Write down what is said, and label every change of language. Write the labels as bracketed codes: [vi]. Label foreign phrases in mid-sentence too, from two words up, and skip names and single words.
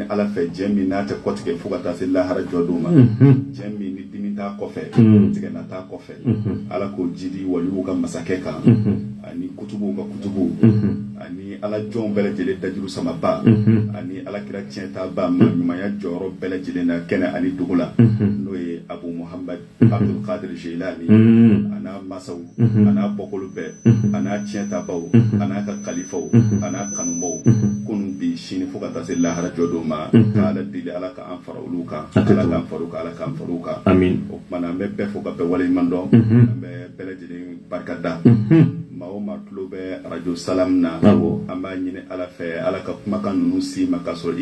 [bm] ala fɛ diɲɛ min n'a tɛ kɔtigɛ fo ka taa se lahara jɔdon ma diɲɛ min ni dimi t'a kɔfɛ tigɛ na t'a kɔfɛ ala k'o jidi waliw ka masakɛ kan ani kutubuw ka kutubu ani ala jɔnw bɛɛ lajɛlen dajuru samaba ani alakira tiɲɛtaba ma ɲumanya jɔyɔrɔ bɛɛ lajɛlen na kɛnɛ ani dugu la n'o ye abu muhammad abdul qadir jilani an'a masaw an'a bɔkolo bɛɛ an'a tiɲɛtabaw an'a ka kalifaw an'a kanubaw kunun bi sini fo ka taa se lahara jɔdon ma k'ala deli ala ka an fara olu kan ala k'an fara u kan ala k'an fara u kan o kumana an bɛ bɛɛ fo ka bɛɛ waleɲuman dɔn an bɛ bɛɛ lajɛlen barika da maa o maa tulo bɛ arajo salam na an b'a ɲini ala fɛ ala ka kumakan ninnu si ma k'a sɔrɔ